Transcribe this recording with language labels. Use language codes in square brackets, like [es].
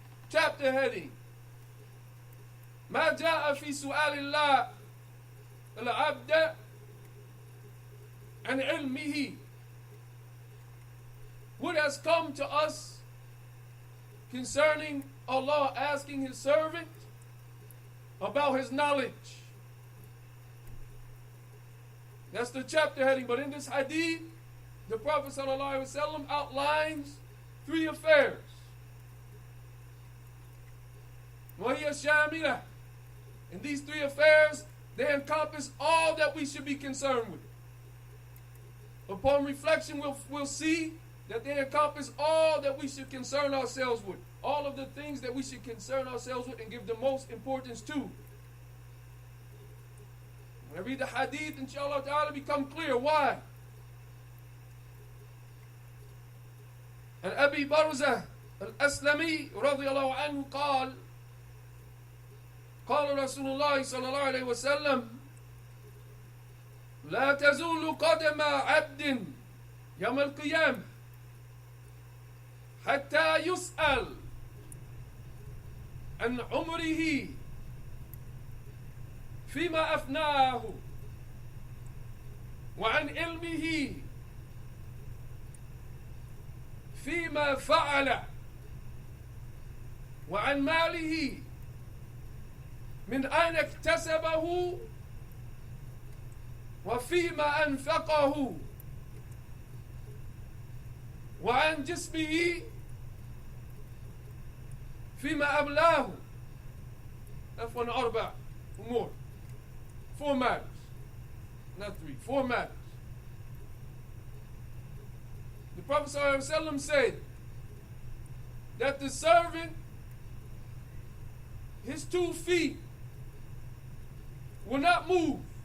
[en] Chapter heading: [ar] ما جاء في سؤال الله العبد عن علمه. [en] What has come to us concerning Allah asking His servant about His knowledge. That's the chapter heading. But in this hadith, the Prophet ﷺ outlines three affairs. [ar] وَهِيَ شَامِلَةٌ. [en] And these three affairs, they encompass all that we should be concerned with. Upon reflection, we'll see that they encompass all that we should concern ourselves with. All of the things that we should concern ourselves with and give the most importance to. When I read the hadith, inshallah ta'ala, become clear. Why? [ar] عن أبي برزة الأسلمي رضي الله عنه قال قال رسول الله صلى الله عليه وسلم لا تزول قدم عبد يوم القيامة حتى يسأل عن عمره فيما أفناه وعن علمه فيما فعل وعن ماله من أين اكتسبه وفيما أنفقه وعن جسمه فيما أبلاه. [en] That's one [ar] أربع أمور. [en] 4 matters, not 3. 4 matters. The Prophet ﷺ said that the servant, his 2 feet will not move.